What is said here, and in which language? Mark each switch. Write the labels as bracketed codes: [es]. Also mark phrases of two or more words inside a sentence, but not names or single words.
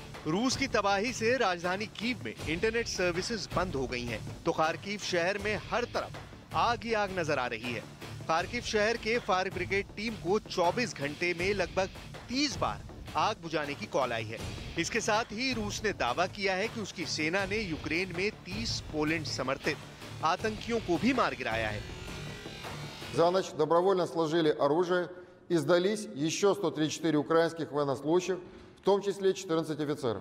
[hi] रूस की तबाही से राजधानी कीव में इंटरनेट सर्विसेज बंद हो गई हैं, तो खार्किव शहर में हर तरफ आग ही आग नजर आ रही है। खार्किव शहर के फायर ब्रिगेड टीम को 24 घंटे में लगभग 30 बार आग बुझाने की कॉल आई है। इसके साथ ही रूस ने दावा किया है कि उसकी सेना ने यूक्रेन में 30 पोलैंड समर्थित आतंकियों को भी मार गिराया है। [ru] За ночь добровольно сложили оружие и сдались еще 134 украинских военнослужащих, в том числе 14 офицеров.